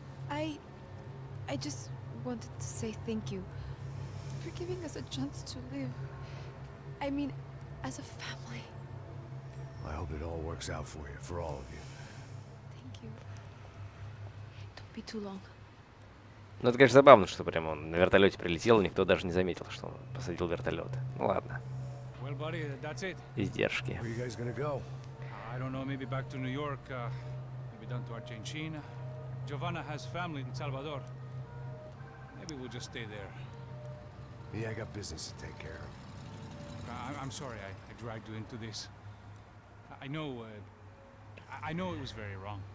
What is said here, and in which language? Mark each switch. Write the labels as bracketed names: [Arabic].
[English] I just wanted to say thank you for giving us a chance to live. I mean, as a family. I hope it all works out for you, for all of you. Thank you. Don't be too long. [Russian] Ну, это, конечно, забавно, что прямо он на вертолете прилетел, и никто даже не заметил, что он посадил вертолет. Ну ладно, [English] Well, buddy, that's it. [Russian] издержки. [English] Where you guys gonna go? I don't know, maybe back to New York, maybe down to Argentina. Giovanna has family in Salvador. Maybe we'll just stay there. Me, I got business to take care of. I'm sorry I dragged you into this. I know, I know it was very wrong.